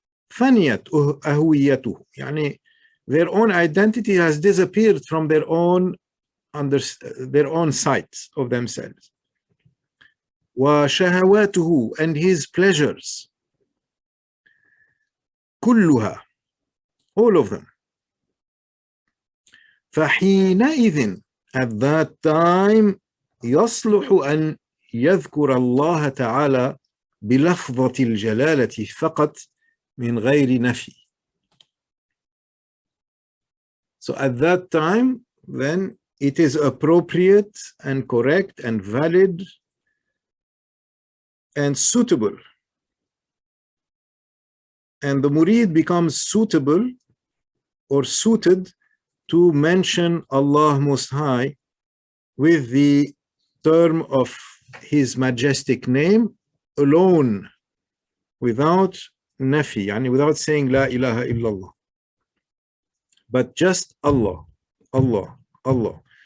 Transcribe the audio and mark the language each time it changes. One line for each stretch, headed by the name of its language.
Arabic: فنيت أهويته, يعني
English: their own identity has disappeared from their own sight of themselves.
Arabic: وشهواته,
English: and his pleasures,
Arabic: كلها,
English: all of them.
Arabic: فحينئذ,
English: at that time,
Arabic: يصلح أن يذكر الله تعالى بلفظة الجلالة فقط من غير نفي.
English: So at that time, then it is appropriate and correct and valid and suitable. And the murid becomes suitable or suited to mention Allah Most High with the term of His majestic name alone, without nafi, yani without saying La ilaha illallah, but just Allah, Allah, Allah.